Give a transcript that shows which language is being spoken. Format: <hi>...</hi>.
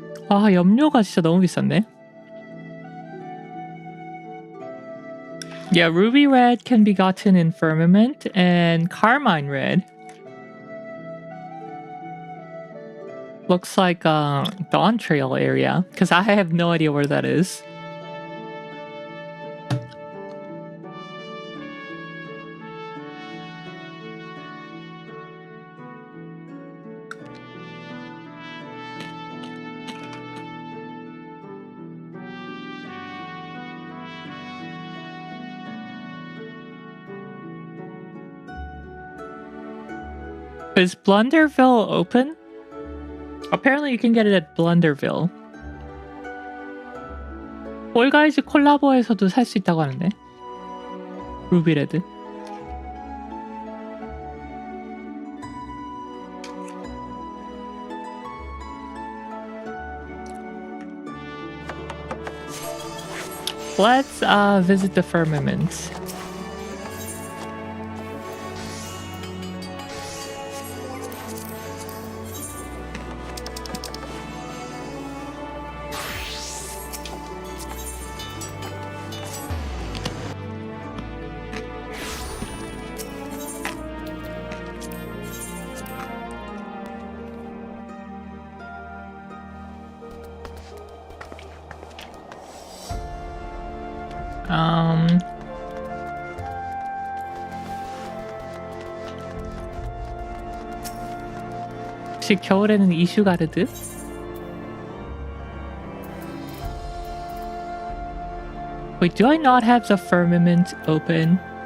<ko>아, 염료가 진짜 너무 비싼데?</ko> <en>Yeah, ruby red can be gotten in firmament and carmine red looks like Dawn Trail area, because I have no idea where that is. Is Blunderville open? Apparently you can get it at Blunderville.</en> <ko>올가이즈 콜라보에서도 살 수 있다고 하는데. 루비레드.</ko> <en>Let's visit the firmament.</en> <ko>혹시 겨울에는 이슈가르드?</ko> <en>Wait, do I not have the firmament open?</en>